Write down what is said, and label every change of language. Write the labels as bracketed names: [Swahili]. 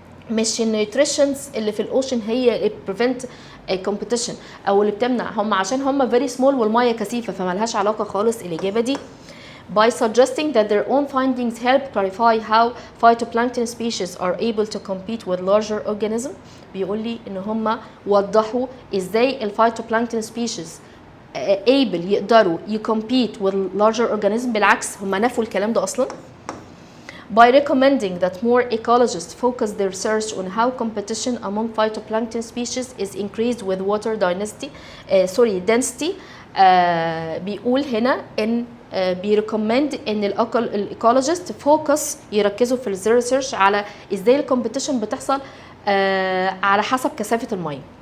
[Arabic] مش النيوتريشنز اللي في الاوشن هي اللي [English] prevent competition [Arabic] او اللي بتمنع، هم عشان هم very small والميه كثيفه فما لهاش علاقه خالص الاجابه دي. [English] By suggesting that their own findings help clarify how phytoplankton species are able to compete with larger organisms. [Arabic] بيقول لي ان هم وضحوا ازاي الفايتوبلانكتون species able يقدروا [English] compete with larger organisms. [Arabic] بالعكس هم نفوا الكلام ده اصلا. [English] By recommending that more ecologists focus their research on how competition among phytoplankton species is increased with water density. [Arabic] بيقول هنا ان بيريكومند ان الايكولوجيست فوكس يركزوا في الريسيرش على ازاي الكومبيتيشن بتحصل على حسب كثافه الميه.